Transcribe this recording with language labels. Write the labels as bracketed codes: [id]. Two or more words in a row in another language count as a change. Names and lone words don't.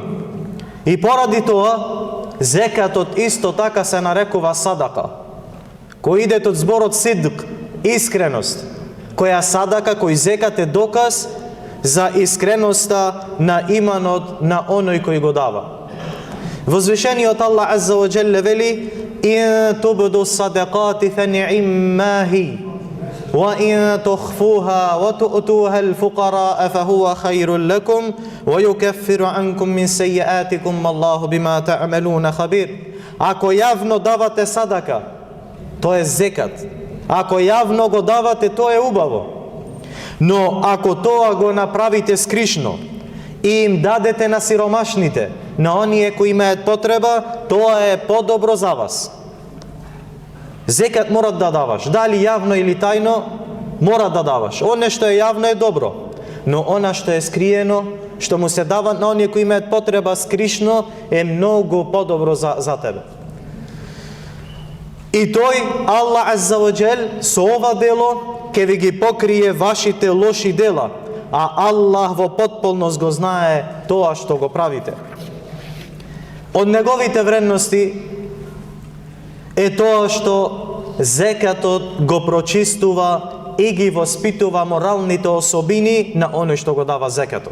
[mk] И поради тоа, зекатот исто така се нарекува садака, кој иде од зборот сидк, искреност, која садака, кој зекат е доказ за искреноста на иманот на оној кој го дава. Возвишениот Аллах [ar] عز وجل [mk] вели: [ar] "إن تبدوا الصدقات فنعما هي وإن تخفوها وتؤتوها الفقراء فهو خير لكم ويكفر عنكم من سيئاتكم والله بما تعملون خبير." [mk] Ако јавно давате садака, тоа е зекат. Ако јавно го давате, тоа е убаво. Но ако тоа го направите скришно и им дадете на сиромашните, на оние кои имаат потреба, тоа е подобро за вас. Зекат мора да даваш, дали јавно или тајно, мора да даваш. Оне што е јавно е добро, но она што е скриено, што му се дава на оние кои имаат потреба скришно, е многу подобро за тебе. И тој, Аллах [ar] عز وجل, [mk] со ова дело ќе ви ги покрие вашите лоши дела, а Аллах во потполност го знае тоа што го правите. Од неговите вредности е тоа што зекатот го прочистува и ги воспитува моралните особини на оној што го дава зекатот.